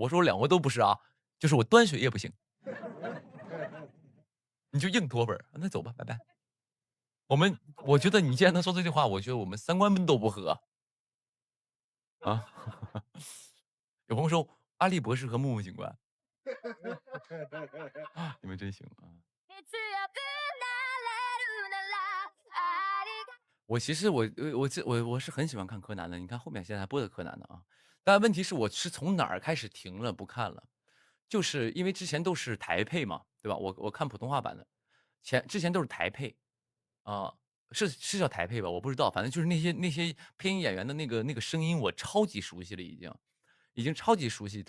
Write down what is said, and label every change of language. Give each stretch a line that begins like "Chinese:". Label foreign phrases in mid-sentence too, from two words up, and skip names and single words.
Chinese: 我说我两个都不是啊，就是我端水也不行，你就硬脱粉儿，那走吧，拜拜。我觉得你既然能说这句话，我觉得我们三观都不合啊。有朋友说阿笠博士和木木警官，你们真行啊！
Japanese: 強くなれるならありが
Chinese: 我其实我是很喜欢看柯南的，你看后面现在还播的柯南呢啊。但问题是我是从哪儿开始停了不看了，就是因为之前都是台配嘛，对吧？我看普通话版的，之前都是台配，啊，是叫台配吧？我不知道，反正就是那些配音演员的那个声音，我超级熟悉了，已经超级熟悉。